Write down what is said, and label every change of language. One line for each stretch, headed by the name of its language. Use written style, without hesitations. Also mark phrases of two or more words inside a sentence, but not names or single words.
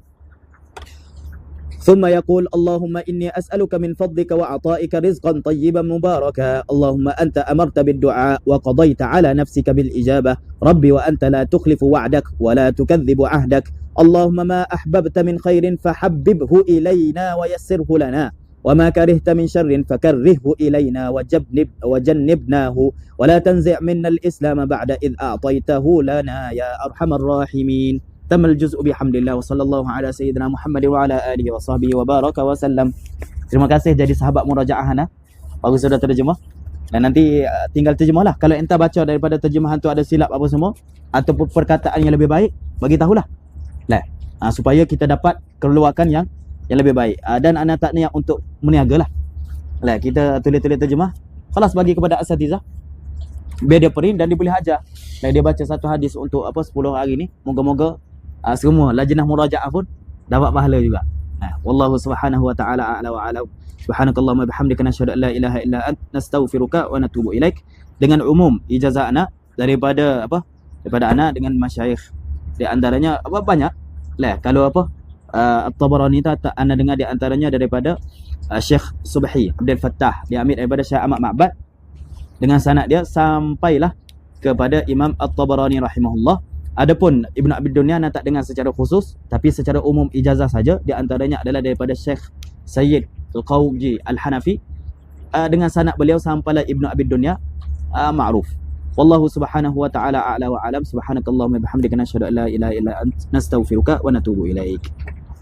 Arabic: ثم يقول اللهم إني أسألك من فضلك وعطائك رزقا طيبا مباركا اللهم أنت أمرت بالدعاء وقضيت على نفسك بالإجابة ربي وأنت لا تخلف وعدك ولا تكذب عهدك اللهم ما أحببت من خير فحببه إلينا ويسره لنا وما كرهت من شر فكرهه إلينا وجنبناه ولا تنزع منا الإسلام بعد إذ أعطيته لنا يا أرحم الراحمين. تم الجزء بحمد الله وصلى الله على سيدنا محمد وعلى آله وصحبه وبارك وسلم.
Malay: Terima kasih jadi sahabat murajaah Hana. Bagus sudah terjemah. Dan nanti tinggal terjemahlah. Kalau entah baca daripada terjemahan tu ada silap apa semua ataupun perkataan yang lebih baik, bagi tahulah. Supaya kita dapat keluarkan yang lebih baik. Dan ana tak niat untuk meniaga lah. Kita tulis-tulis terjemah. Kelas bagi kepada asatizah. Biar dia print dan dia boleh ajar. Dia baca satu hadis untuk 10 hari ni. Moga-moga semua lajnah murajaah pun dapat pahala juga.
Arabic: والله سبحانه وتعالى أعلى وأعلم. سبحانك اللهم وبحمدك نشهد أن لا إله إلا أنت نستغفرك ونتوب إليك.
Malay: Dengan umum ijazah anak daripada anak dengan masyayikh. Di antaranya banyak. Kalau At-Tabarani anda dengar di antaranya daripada Syekh Subhi Abdul Fattah, dia ambil daripada Syekh Ahmad Ma'bad dengan sanad dia sampailah kepada Imam At-Tabarani rahimahullah. Adapun Ibn Abi Dunya anda tak dengar secara khusus, tapi secara umum ijazah saja. Di antaranya adalah daripada Syekh Sayyid Al-Qawji Al-Hanafi dengan sanad beliau sampailah Ibn Abi Dunya ma'ruf.
Arabic: والله سبحانه وتعالى أعلى وأعلم سبحانك اللهم وبحمدك نشهد أن لا إله إلا أنت نستغفرك ونتوب إليك.